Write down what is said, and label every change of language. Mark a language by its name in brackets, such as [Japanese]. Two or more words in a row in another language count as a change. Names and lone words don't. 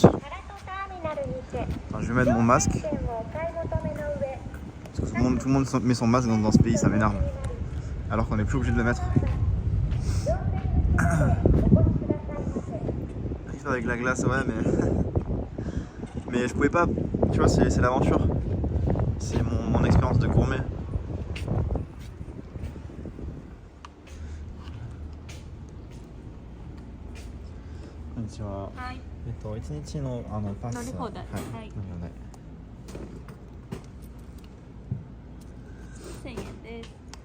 [French] Attends, je vais mettre mon masque. Parce que tout le monde met son masque dans ce pays, ça m'énerve. Alors qu'on n'est plus obligé de le mettre. Avec la glace, ouais, mais je pouvais pas. Tu vois, c'est l'aventure. C'est mon expérience de gourmet. [Japanese] Konnichiwa. 1日のパス。乗り放題。はい。乗り放題。1000円です。